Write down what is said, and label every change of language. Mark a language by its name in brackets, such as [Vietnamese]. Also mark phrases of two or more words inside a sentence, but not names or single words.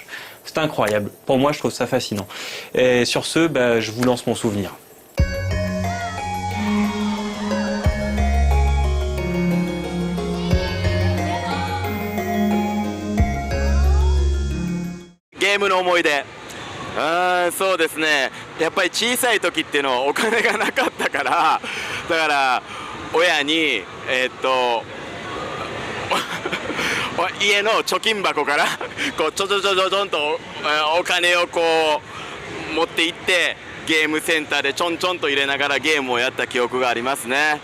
[French] C'est incroyable. Pour moi, je trouve ça fascinant. Et sur ce, je vous lance mon souvenir. [Japanese] Game の思い出。そうですね。やっぱり小さい時っていうのはお金がなかったから、だから親に家の貯金箱からこうちょんとお金をこう持って行ってゲームセンターでちょんちょんと入れながらゲームをやった記憶がありますね。